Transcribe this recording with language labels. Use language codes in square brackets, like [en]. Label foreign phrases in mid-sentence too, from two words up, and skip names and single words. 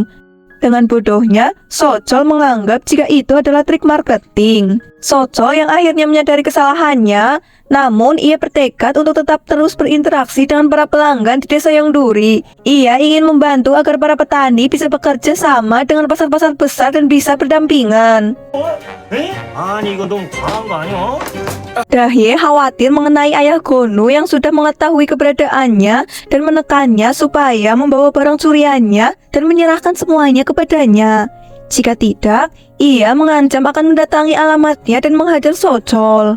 [id] Dengan bodohnya, Sojol menganggap jika itu adalah trik marketing. Sojol yang akhirnya menyadari kesalahannya, namun ia bertekad untuk tetap terus berinteraksi dengan para pelanggan di desa Yongduri. Ia ingin membantu agar para petani bisa bekerja sama dengan pasar-pasar besar dan bisa berdampingan. [ko] 아니 이거 너무 과한 거 아니야? [id] Dahye khawatir mengenai ayah Gonu yang sudah mengetahui keberadaannya dan menekannya supaya membawa barang curiannya dan menyerahkan semuanya kepadanya. Jika tidak, ia mengancam akan mendatangi alamatnya dan menghajar Sojol.